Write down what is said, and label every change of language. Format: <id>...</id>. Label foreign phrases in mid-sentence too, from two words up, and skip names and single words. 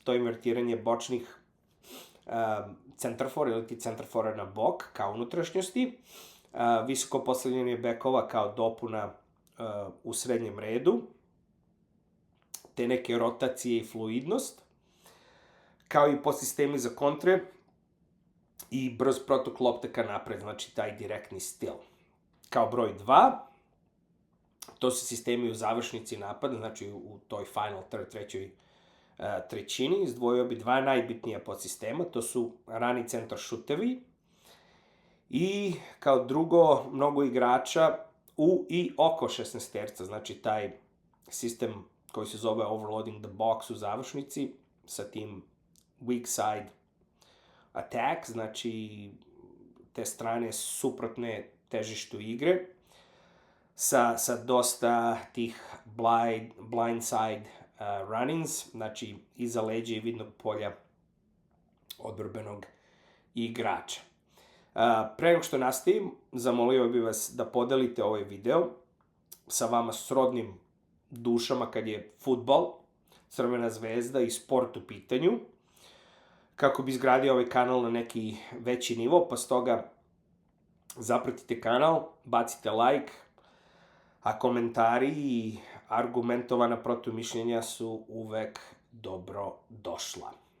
<sr>To je invertiranje bočnih centarfora ili ti centarfora na bok kao unutrašnjosti, visoko postavljanje bekova kao dopuna u srednjem redu, te neke rotacije i fluidnost, kao i podsistemi za kontre i brz protok lopte ka napred, znači taj direktni stil. Kao broj 2, to su sistemi u završnici napada, znači u toj</sr> <en>final third,</en> <sr>trećoj trećini. Izdvojio bi dva najbitnija podsistema, to su rani centar šutevi i kao drugo mnogo igrača u i oko 16-terca, znači taj sistem koji se zove</sr> <en>overloading the box</en> <sr>u završnici sa tim</sr> <en>weak side attack,</en> <sr>znači te strane suprotne težištu igre, sa dosta tih</sr> <en>blind side run-ins,</en> <sr>znači iza leđa i vidnog polja odbrbenog igrača. Pre nego što nastavim, zamolio bih vas da podelite ovaj video sa vama srodnim dušama kad je fudbal, Crvena zvezda i sport u pitanju, kako bi izgradio ovaj kanal na neki veći nivo, pa stoga zapratite kanal, bacite like, a komentari i argumentovana protumišljenja su uvek dobro došla.</sr>